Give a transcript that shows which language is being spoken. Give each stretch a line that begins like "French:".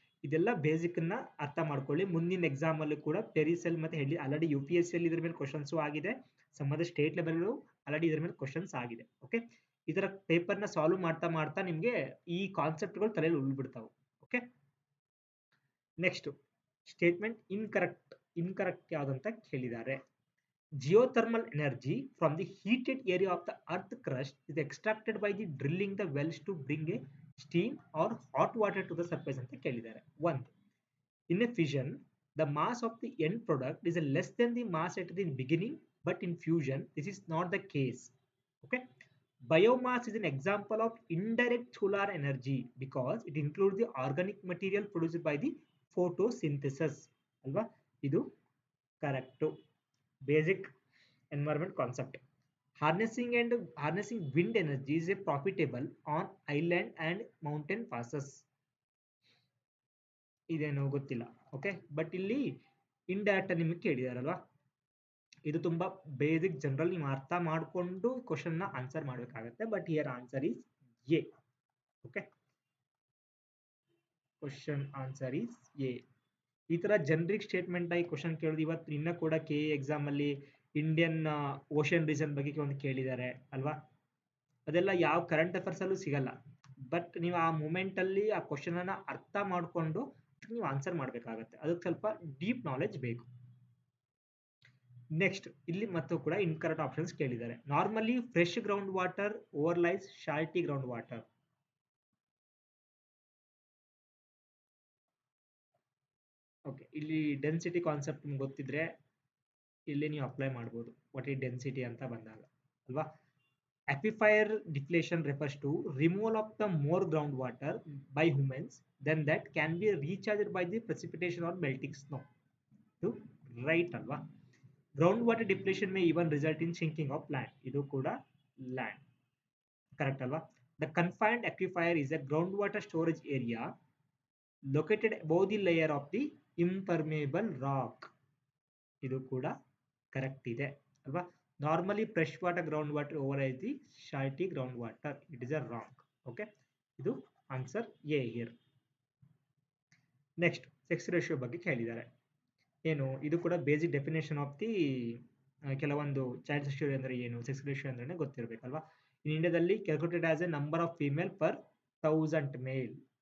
Kannada: ಇದೆಲ್ಲ ಬೇಸಿಕ್ನ ಅರ್ಥ ಮಾಡ್ಕೊಳ್ಳಿ. ಮುಂದಿನ ಎಕ್ಸಾಮಲ್ಲೂ ಕೂಡ ಪೆರಿ ಸೆಲ್ ಮತ್ತು ಹೆಡ್ಲಿ ಆಲ್ರೆಡಿ UPSC ಅಲ್ಲಿ ಇದ್ರ ಮೇಲೆ ಕ್ವಶನ್ಸು ಆಗಿದೆ, ಸಂಬಂಧ ಸ್ಟೇಟ್ ಲೆವೆಲ್ಲು ಆಲ್ರೆಡಿ ಇದ್ರ ಮೇಲೆ ಕ್ವಶನ್ಸ್ ಆಗಿದೆ. ಓಕೆ, ಇದರ ಪೇಪರ್ನ ಸಾಲ್ವ್ ಮಾಡ್ತಾ ಮಾಡ್ತಾ ನಿಮಗೆ ಈ ಕಾನ್ಸೆಪ್ಟ್ಗಳು ತಲೆಯಲ್ಲಿ ಉಳ್ಬಿಡ್ತಾವೆ. ಓಕೆ, ನೆಕ್ಸ್ಟ್ ಸ್ಟೇಟ್ಮೆಂಟ್ ಇನ್ಕರೆಕ್ಟ್ ಯಾವುದಂತ ಕೇಳಿದ್ದಾರೆ.
English: Geothermal energy from the heated area of the earth crust is extracted by the drilling the wells to bring a steam or hot water to the surface
Kannada: ಅಂತ ಕೇಳಿದ್ದಾರೆ.
English: 1. In a fission, the mass of the end product is less than the mass at the beginning, but in fusion, this is not the case. Okay, biomass is an example of indirect solar energy because it includes the organic material produced by the photosynthesis.
Kannada: ಅಲ್ವಾ, ಇದು correct.
English: Basic environment concept. Harnessing wind energy is a profitable on island and mountain passes.
Kannada: ಇದೇನೋ ಗೊತ್ತಿಲ್ಲ. Okay, but ಇಲ್ಲಿ indirect ನಿಮಗೆ ಕೇಳಿದಾರಲ್ವಾ, ಇದು ತುಂಬಾ basic general ನೀವು ಅರ್ಥ ಮಾಡಿಕೊಂಡು ಕ್ವಶನ್ ನ ಆನ್ಸರ್ ಮಾಡಬೇಕಾಗುತ್ತೆ.
English: But here answer is A. Okay, question answer is A.
Kannada: ಈ ತರ ಜನರಿಕ್ ಸ್ಟೇಟ್ಮೆಂಟ್ ಆಗಿ ಕ್ವಶನ್ ಕೇಳೋದು ಇವತ್ತು ಇನ್ನ ಕೂಡ KE ಎಕ್ಸಾಮ್ ಅಲ್ಲಿ ಇಂಡಿಯನ್ ಓಷನ್ ರೀಜನ್ ಬಗ್ಗೆ ಒಂದು ಕೇಳಿದ್ದಾರೆ ಅಲ್ವಾ. ಅದೆಲ್ಲ ಯಾವ ಕರೆಂಟ್ ಅಫೇರ್ಸ್ ಅಲ್ಲೂ ಸಿಗಲ್ಲ. ಬಟ್ ನೀವು ಆ ಮೂಮೆಂಟ್ ಅಲ್ಲಿ ಆ ಕ್ವಶನ್ ಅನ್ನ ಅರ್ಥ ಮಾಡಿಕೊಂಡು ನೀವು ಆನ್ಸರ್ ಮಾಡಬೇಕಾಗತ್ತೆ. ಅದಕ್ಕೆ ಸ್ವಲ್ಪ ಡೀಪ್ ನಾಲೆಜ್ ಬೇಕು. ನೆಕ್ಸ್ಟ್ ಇಲ್ಲಿ ಮತ್ತು ಕೂಡ ಇನ್ಕರೆಕ್ಟ್ ಆಪ್ಷನ್ಸ್ ಕೇಳಿದ್ದಾರೆ.
English: Normally fresh ground water overlies salty ground water.
Kannada: Okay, ಇಲ್ಲಿ ಡೆನ್ಸಿಟಿ ಕಾನ್ಸೆಪ್ಟ್ ನಿಮ್ಗೆ ಗೊತ್ತಿದ್ರೆ ಇಲ್ಲಿ ನೀವು ಅಪ್ಲೈ ಮಾಡ್ಬೋದು. ವಾಟ್ ಈ ಡೆನ್ಸಿಟಿ ಅಂತ ಬಂದಾಗ ಅಲ್ವಾ.
English: Aquifer deflation refers to removal of the more groundwater by humans than that can be recharged by the precipitation or melting snow.
Kannada: ಇದು ರೈಟ್ ಅಲ್ವಾ.
English: Ground water depletion may even result in sinking of land.
Kannada: ಇದು ಕೂಡ land correct ಅಲ್ವಾ.
English: The confined aquifer is a ground water storage area located above the layer of the impermeable rock.
Kannada: ಇದು ಕೂಡ correct ಇದೆ ಅಲ್ವಾ.
English: Normally fresh water groundwater overrides the salty groundwater. It is a wrong.
Kannada: Okay, ಇದು answer A here. Next sex ratio ಬಗ್ಗೆ ಕೇಳಿದ್ದಾರೆ. ಏನು, ಇದು ಕೂಡ
English: basic definition of the
Kannada: ಕೆಲವೊಂದು ಚೈಲ್ಡ್ ಸೆಕ್ಸ್ ರೇಷಿಯೋ ಅಂದ್ರೆ ಏನು, ಸೆಕ್ಸ್ ರೇಷಿಯೋ ಅಂದ್ರೆ ಗೊತ್ತಿರಬೇಕಲ್ವಾ.
English: In ಇಂಡಿಯಾದಲ್ಲಿ calculated as a number of female per 1000 male.